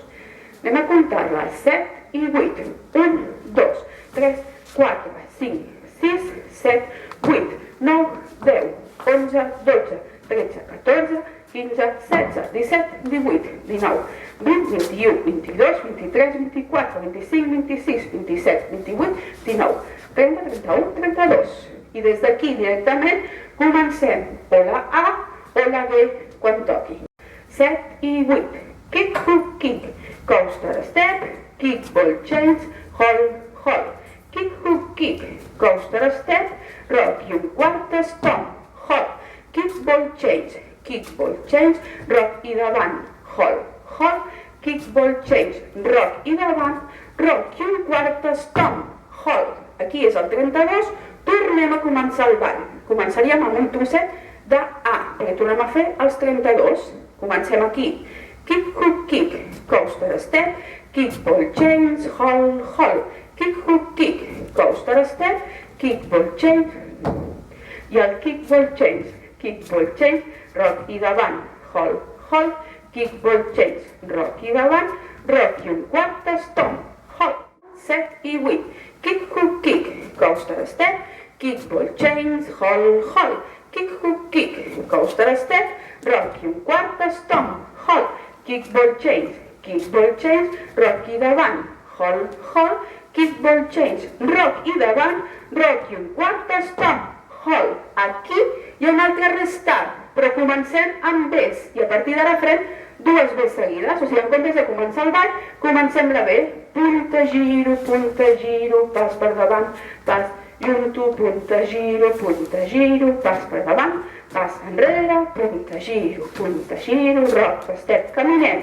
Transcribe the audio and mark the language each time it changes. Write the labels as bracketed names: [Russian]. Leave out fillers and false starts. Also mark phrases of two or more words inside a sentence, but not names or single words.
[Catalan] Anem a comptar-la, 7 i 8, 1, 2, 3, 4, 5, 6, 7, 8, 9, 10, 11, 12, 13, 14, 15, 16, 17, 18, 19, 20, 21, 22, 23, 24, 25, 26, 27, 28, 19, 30, 31, 32. I des d'aquí directament comencem o la A o la B quan toqui. 7 i 8. [English] Kick, hook, kick, coaster, step, kick, ball, change, hold, hold. Kick, hook, kick, coaster, step, rock [Catalan] i un quart, [English] stomp, hold. Kick, ball, change, rock [Catalan] i davant, [English] hold, hold. Kick, ball, change, rock [Catalan] i davant, [English] rock [Catalan] i un quart, [English] stomp, hold. [Catalan] Aquí és el 32, torno anem a començar el ball. Començaríem amb un trosset de A, perquè tornem a fer els 32. Comencem aquí. [English] Kick, hook, kick, coaster step, kick, ball, change, hold, hold. Kick, hook, kick, coaster step, kick, ball, change. [Catalan] I el [English] kick, ball, change, rock [Catalan] i davant, [English] hold, hold. Kick, ball, change, rock [Catalan] i davant, [English] rock [Catalan] i un quart, [English] stomp, hold. [Catalan] 7 i 8. [English] Kick, hook, kick, coaster step, kick, ball, change, hold, hold. Kick, hook, kick, coaster step, rock [Catalan] i un quart, [English] stomp, hold. Kick, ball, change, rock [Catalan] i davant, [English] hold, hold. Kick, ball, change, rock [Catalan] i davant, [English] rock [Catalan] i un quart, [English] stomp, hold. [Catalan] Aquí hi ha un altre restart, però comencem amb Bs i a partir d'ara farem dues Bs seguides. O sigui, en comptes de començar el ball, comencem la B. Punta, giro, pas per davant, pas junto, punta, giro, pas per davant, pas enrere, punta, giro, [English] rock, step, [Catalan] caminem.